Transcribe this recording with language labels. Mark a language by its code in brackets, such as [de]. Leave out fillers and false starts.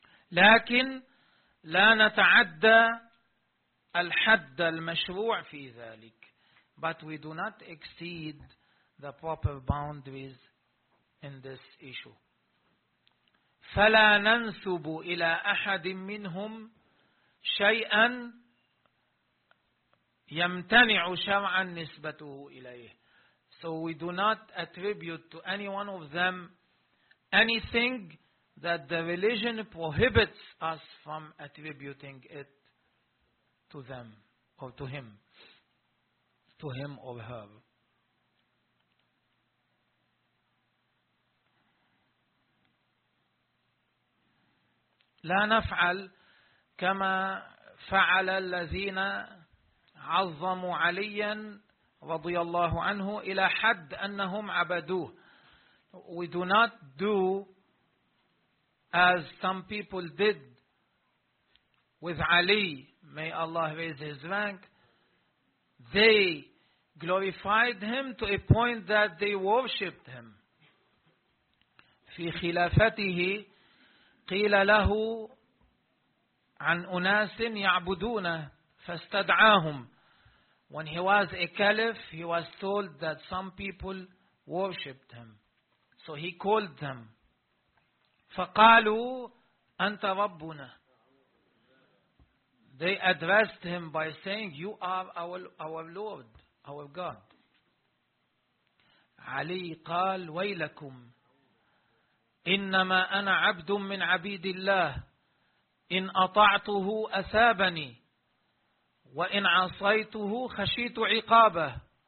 [ar] لكن لا نتعدى الحد المشروع في ذلك. [en] But we do not exceed the proper boundaries in this issue. [ar] فلا ننسب إلى أحد منهم شيئا يمتنع شرعا نسبته إليه. [en] So we do not attribute to any one of them anything that the religion prohibits us from attributing it to them or to him or her. [ar] لا نفعل كما فعل الذين عظموا عليا رضي الله عنه إلى حد أنهم عبدوه. [en] We do not do as some people did with Ali, may Allah raise his rank. They glorified him to a point that they worshipped him. [ar] في خلافته قيل له عن أناس يعبدونه فاستدعاهم. [en] When he was a caliph, he was told that some people worshipped him. So he called them. [ar] فقالوا أنت ربنا. [en] They addressed him by saying, you are our Lord, our God. [ar] علي قال ويلكم إنما أنا عبد من عبيد الله إن أطعته أثابني وإن عصيته خشيت عقابه.